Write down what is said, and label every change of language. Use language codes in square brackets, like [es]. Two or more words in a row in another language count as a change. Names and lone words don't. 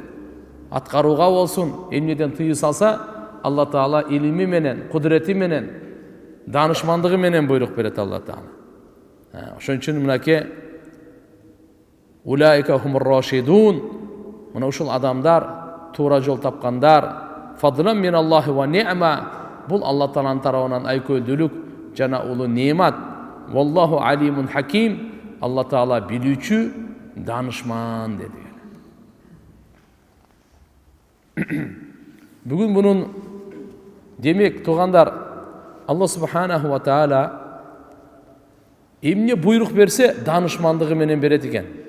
[ky] Аткарууга болсун, эмнеден тыюу салса, Алла таала илими менен, кудурети менен, данышмандыгы менен буйрук берет Алла таала. Ошон үчүн мынакей [ar] أولئك هم الراشدون, [ky] мына ушул адамдар туура жол тапкандар, [ar] فضلا من الله ونعمة, [ky] бул Алла тааланын тарабынан айкөлдүүлүк жана улуу неемат. [ar] والله عليم حكيم, [ky] Алла таала билүүчү, данышман деди. Бүгүн мунун демек туугандар, Алла [ar] سبحانه وتعالى [ky] эмне буйрук берсе, данышмандыгы менен берет экен.